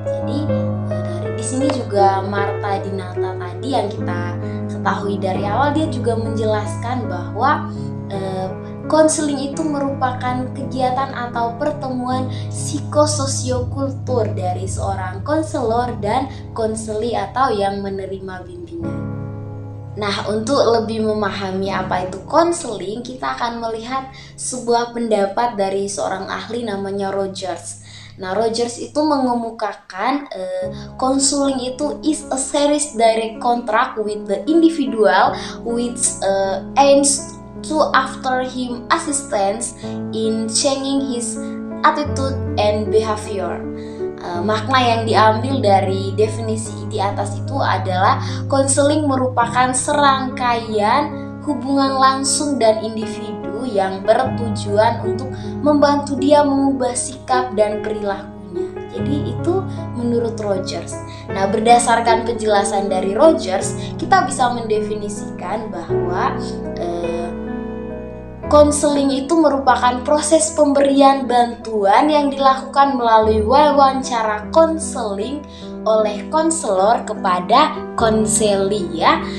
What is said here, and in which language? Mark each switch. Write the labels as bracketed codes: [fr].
[id] Jadi di sini juga Marta Dinata tadi yang kita ketahui dari awal, dia juga menjelaskan bahwa konseling itu merupakan kegiatan atau pertemuan psikososiokultur dari seorang konselor dan konseli atau yang menerima bimbingan. Nah, untuk lebih memahami apa itu konseling, kita akan melihat sebuah pendapat dari seorang ahli namanya Rogers. Nah, Rogers itu mengemukakan konseling itu [en] is a serious direct contract with the individual which aims to offer him assistance in changing his attitude and behavior. [id] Makna yang diambil dari definisi di atas itu adalah konseling merupakan serangkaian hubungan langsung dan individu yang bertujuan untuk membantu dia mengubah sikap dan perilakunya. Jadi itu menurut Rogers. Nah, berdasarkan penjelasan dari Rogers, kita bisa mendefinisikan bahwa konseling itu merupakan proses pemberian bantuan yang dilakukan melalui wawancara konseling oleh konselor kepada konseli ya.